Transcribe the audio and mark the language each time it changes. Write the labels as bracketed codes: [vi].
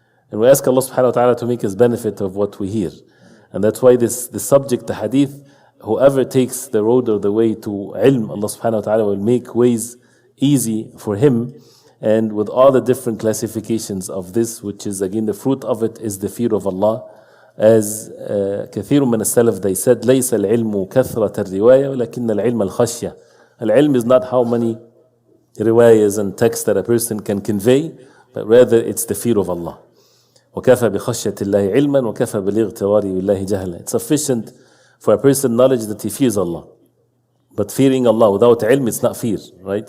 [en] And we ask Allah subhanahu wa ta'ala to make us benefit of what we hear. And that's why the subject, the hadith, whoever takes the road or the way to ilm, Allah subhanahu wa ta'ala will make ways easy for him. And with all the different classifications of this, which is again the fruit of it, is the fear of Allah. As [ar] كثير من السلف, [en] they said, [ar] ليس العلم كثرة الرواية ولكن العلم الخشية. [en] Al-ilm is not how many riwayas and texts that a person can convey, but rather it's the fear of Allah. [ar] وَكَفَى بِخَشْيَةِ اللَّهِ عِلْمًا وَكَفَى بِالِاغْتِرَارِ بِاللَّهِ جَهْلًا. [en] It's sufficient for a person knowledge that he fears Allah. But fearing Allah without ilm, it's not fear, right?